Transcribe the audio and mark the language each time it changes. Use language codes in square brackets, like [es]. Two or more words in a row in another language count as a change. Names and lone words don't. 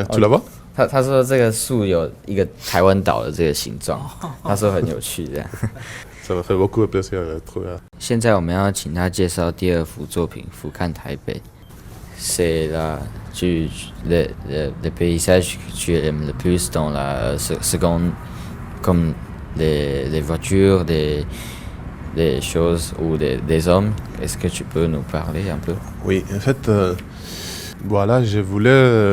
[fr] Tu la vois? [zh] 他说这个树有一个台湾岛的这个形状，他说很有趣这样。 [fr] Ça m'a fait beaucoup plaisir de trouver. [zh] 现在我们要请他介绍第二幅作品《俯瞰台北》。 [fr] C'est le paysage que tu aimes le plus dans la seconde, comme les voitures, des choses ou des hommes. Est-ce que tu peux nous parler un peu? Oui, en fait, voilà, je voulais...